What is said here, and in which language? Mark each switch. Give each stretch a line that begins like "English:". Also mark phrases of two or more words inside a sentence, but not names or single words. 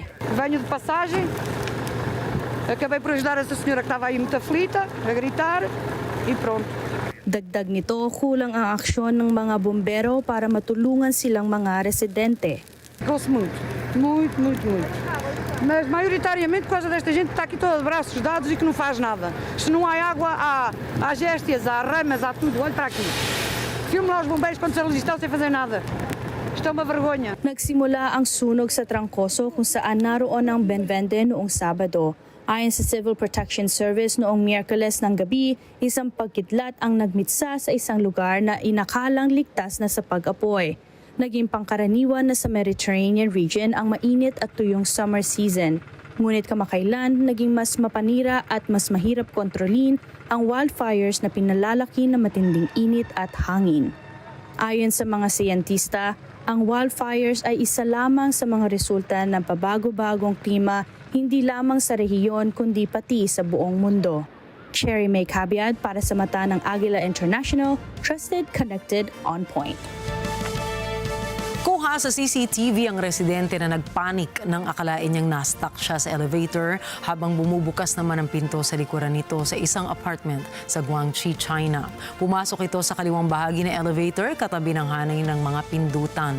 Portuguese: Venho de passagem, acabei por ajudar essa senhora que estava aí muito aflita, a gritar,
Filipino: Dagdag nito, kulang ang aksyon ng mga bombero para matulungan silang mga residente.
Portuguese: Gosto muito. Mas maioritariamente por causa desta gente que está aqui toda de braços dados e que não faz nada. Se não há água, há géstias, há ramas, há tudo. Olha para aqui. Filme lá os bombeiros quando se estão sem fazer nada. Isto é uma vergonha.
Filipino: Nagsimula ang sunog sa Trangcoso kung saan naroon ang Benvende noong Sabado. Ayon sa Civil Protection Service noong Miyerkules ng gabi, isang pagkidlat ang nagmitsa sa isang lugar na inakalang ligtas na sa pag-apoy. Naging pangkaraniwan na sa Mediterranean region ang mainit at tuyong
English: summer season.
Filipino: Ngunit kamakailan, naging mas mapanira at mas mahirap kontrolin ang wildfires na pinalalaki ng matinding init at hangin. Ayon sa mga siyentista, ang wildfires ay isa lamang sa mga resulta ng pabago-bagong klima hindi lamang sa rehiyon kundi pati sa buong mundo. Cherry May Cabiad para sa mata ng Agila International,
English: trusted, connected, on point.
Filipino: Kuha sa CCTV ang residente na nagpanik nang akalain niyang na-stuck siya sa elevator habang bumubukas naman ang pinto sa likuran nito sa isang apartment sa Guangxi, China. Pumasok ito sa kaliwang bahagi ng elevator katabi ng hanay ng mga pindutan.